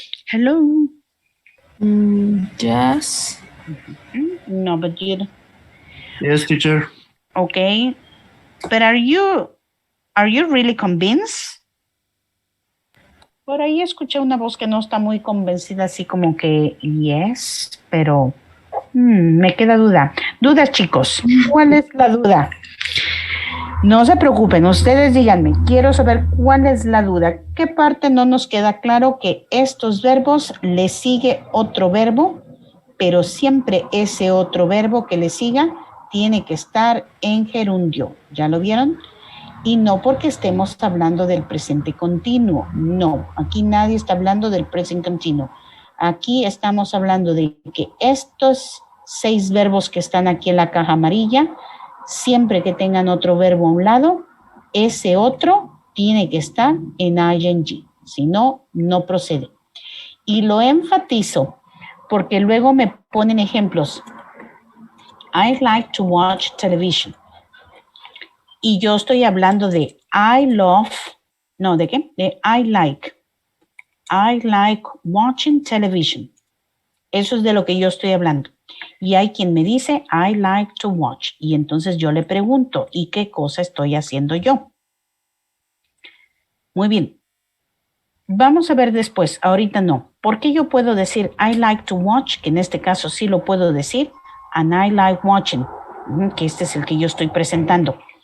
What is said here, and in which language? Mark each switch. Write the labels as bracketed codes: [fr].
[en] Hello? yes. No, but you... Yes, teacher. Okay. But are you really convinced? [es] Por ahí escuché una voz que no está muy convencida, así como que yes, pero me queda duda. Dudas, chicos. ¿Cuál es la duda? No se preocupen, ustedes díganme. Quiero saber cuál es la duda. ¿Qué parte no nos queda claro que estos verbos le sigue otro verbo, pero siempre ese otro verbo que le siga tiene que estar en gerundio? ¿Ya lo vieron? Y no porque estemos hablando del presente continuo. No, aquí nadie está hablando del presente continuo. Aquí estamos hablando de que estos 6 verbos que están aquí en la caja amarilla, siempre que tengan otro verbo a un lado, ese otro tiene que estar en ing. Si no, no procede. Y lo enfatizo porque luego me ponen ejemplos. [en] I like to watch television. [es] Y yo estoy hablando de [en] I love, [es] no, ¿de qué? [en] De I like. I like watching television. [es] Eso es de lo que yo estoy hablando. Y hay quien me dice [en] I like to watch. [es] Y entonces yo le pregunto, ¿y qué cosa estoy haciendo yo? Muy bien. Vamos a ver después, ahorita no. ¿Por qué yo puedo decir [en] I like to watch? [es] Que en este caso sí lo puedo decir. [en] And I like watching. [es] Que este es el que yo estoy presentando.